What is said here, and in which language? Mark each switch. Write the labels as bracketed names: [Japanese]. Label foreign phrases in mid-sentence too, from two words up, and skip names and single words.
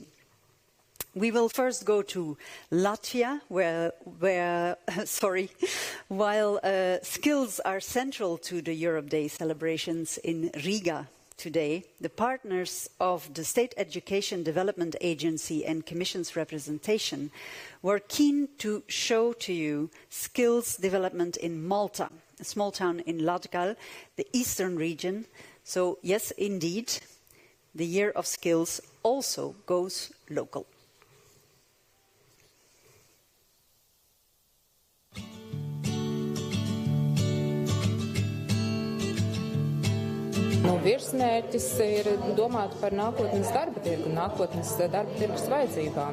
[English] We will first go to Latvia, while skills are central to the Europe Day celebrations in Riga today, the partners of the State Education Development Agency and Commission's representation were keen to show to you skills development in Malta, a small town in Latgal, the eastern region. So yes, indeed, the Year of Skills also goes local. [Latvian] Virsmērķis ir domāt par nākotnes darba tirgu un nākotnes darba tirgus vajadzībām.